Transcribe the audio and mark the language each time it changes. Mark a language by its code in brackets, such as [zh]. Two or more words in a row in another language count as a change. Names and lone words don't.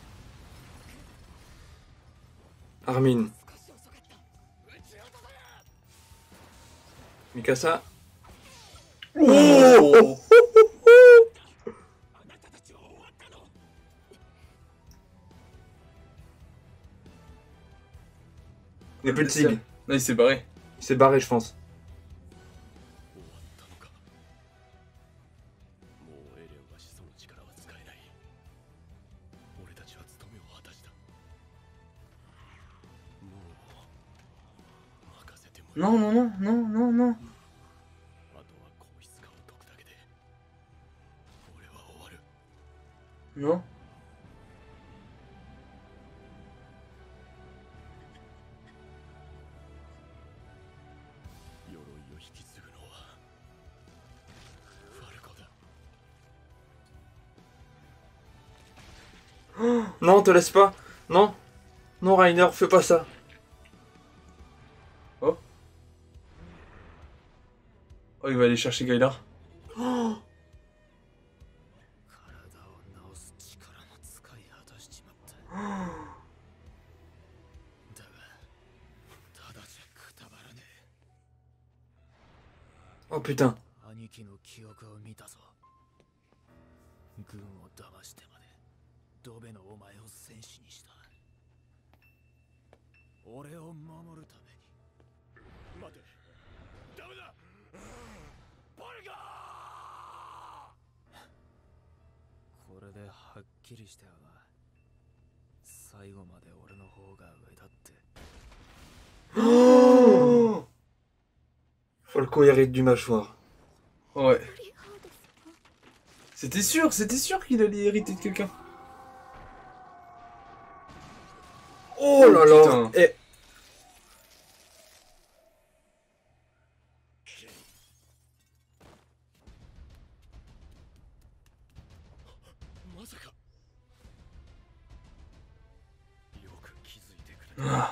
[fr] Armin. [ja] 少し遅かった撃ち落とせ [fr] Mikasa. Oh. [ja] あなたたちは終わったの [fr] Il n'y a plus de Sig. Là, il s'est barré. Il s'est barré, je pense. [ja] 終わったのかもうエレンは始祖の力は使えない俺たちは務めを果たしたもう任せてもらう [fr] Non, non, non, non, non, non. [ja] あとは皇室化を解くだけで俺は終わる [fr] Non. [ja] 鎧を引き継ぐのはファルコだ [fr] Non, te laisse pas. Non. Non, Rainer, fais pas ça. Oh. Oh, il va aller chercher Gaïlar. [ja] 体を治す力も使い果たしちまっただがただじゃくたばらね [fr] Oh putain. [ja] え兄貴の記憶を見たぞ軍を騙してまでドベのお前を戦士にした俺を守るために待てダメだバルガーこれではっきりしたよな最後まで俺の方が上だって Oh. [fr] Falco hérite du mâchoire. Ouais. C'était sûr qu'il allait hériter de quelqu'un. Oh là là. Putain. Eh. [ja] まさかよく気づいてくれた Ah.